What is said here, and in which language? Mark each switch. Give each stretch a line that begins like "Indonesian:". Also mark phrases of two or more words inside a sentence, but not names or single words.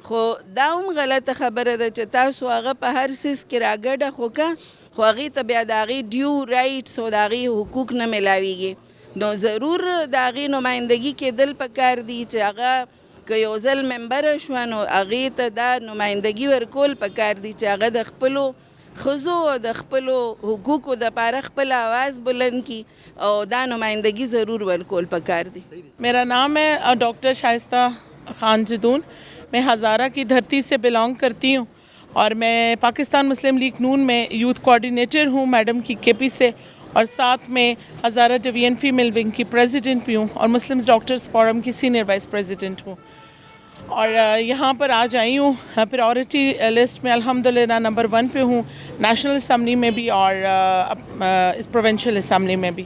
Pashto: خو دا هم غلطه خبره ده چې تاسو هغه په هر څیز کې راګډه خو که خو هغې ته بیا د هغې
English: due rights
Pashto: او د هغې حقوق نه میلاویږي نو ضرور د هغې نمایندګي کېدل پکار دي چې هغه که یو ځل ممبره شوه نو هغې ته دا نمایندګي ورکول پکار دي چې هغه د خپلو ښځو او د خپلو حقوقو دپاره خپل آواز بلند کی او دا نمائندگی ضرور ورکول پکار دی.
Urdu: میرا نام ہے ڈاکٹر شائستہ خان جدون. میں ہزارہ کی دھرتی سے بلانگ کرتی ہوں اور میں پاکستان مسلم لیگ نون میں
English: youth coordinator
Urdu: ہوں میڈم کی کے پی سے اور ساتھ میں ہزارہ
English: division female wing
Urdu: کی پریزیڈنٹ بھی ہوں اور مسلم ڈاکٹرز فورم کی
English: senior vice president
Urdu: ہوں اور یہاں پر آج آئی ہوں
English: priority list
Urdu: میں الحمدللہ نمبر 1 پہ ہوں
English: national assembly
Urdu: میں بھی اور اس
English: provincial assembly
Urdu: میں بھی.